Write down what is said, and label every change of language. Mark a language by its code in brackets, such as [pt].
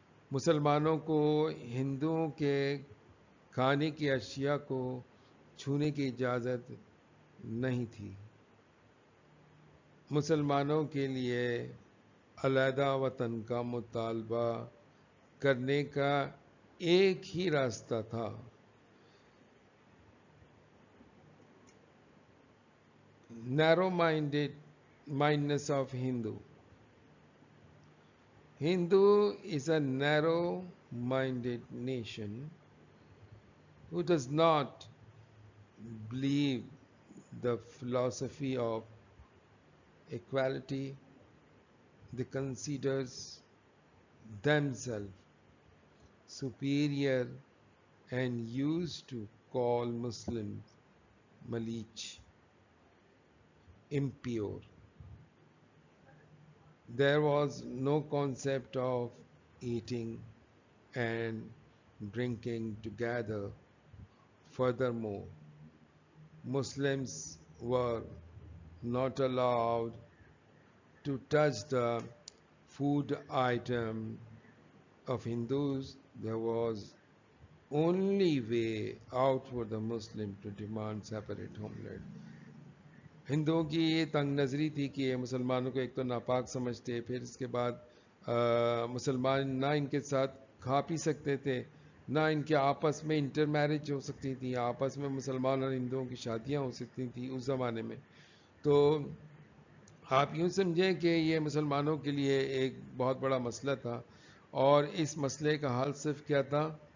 [ur] مسلمانوں کو ہندوؤں کے کھانے کی اشیاء کو چھونے کی اجازت نہیں تھی۔ مسلمانوں کے لیے علیحدہ وطن کا مطالبہ کرنے کا ایک ہی راستہ تھا، [en] narrow mindedness of Hindu. Hindu is a narrow-minded nation who does not believe the philosophy of equality. They considers themselves superior and used to call Muslims Malich, impure. There was no concept of eating and drinking together. Furthermore, Muslims were not allowed to touch the food item of Hindus. There was only way out for the Muslim to demand separate homeland. [ur] ہندوؤں کی یہ تنگ نظری تھی کہ یہ مسلمانوں کو ایک تو ناپاک سمجھتے، پھر اس کے بعد مسلمان نہ ان کے ساتھ کھا پی سکتے تھے، نہ ان کے آپس میں انٹر میرج ہو سکتی تھی، آپس میں مسلمان اور ہندوؤں کی شادیاں ہو سکتی تھیں اس زمانے میں۔ تو آپ یوں سمجھیں کہ یہ مسلمانوں کے لیے ایک بہت بڑا مسئلہ تھا، اور اس مسئلے کا حل صرف کیا تھا؟